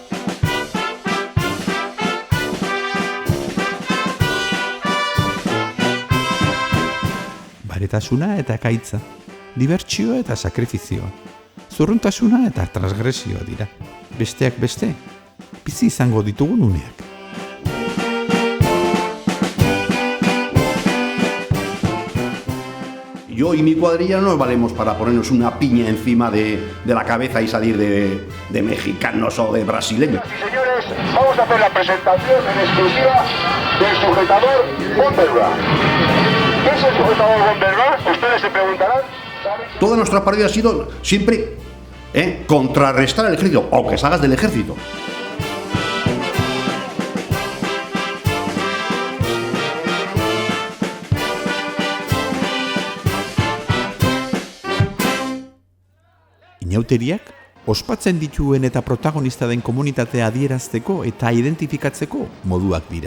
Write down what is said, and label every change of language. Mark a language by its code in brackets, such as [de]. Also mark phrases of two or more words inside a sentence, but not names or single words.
[eu] Baretasuna eta ekaitza, dibertsioa eta sakrifizioa, zurruntasuna eta transgresioa dira. Besteak beste, bizi izango ditugun uneak. [es] Yo y mi cuadrilla no nos valemos para ponernos una piña encima de la cabeza y salir de mexicanos o de brasileños. Sí, señores, vamos a hacer la presentación en exclusiva del sujetador Wonderland. ¿Qué es el sujetador Wonderland? Ustedes se preguntarán. Toda nuestra partida ha sido siempre contrarrestar al ejército, aunque salgas del ejército. [eu] Inauteriak, ospatzen dituen eta protagonista den komunitatea adierazteko eta identifikatzeko moduak dira.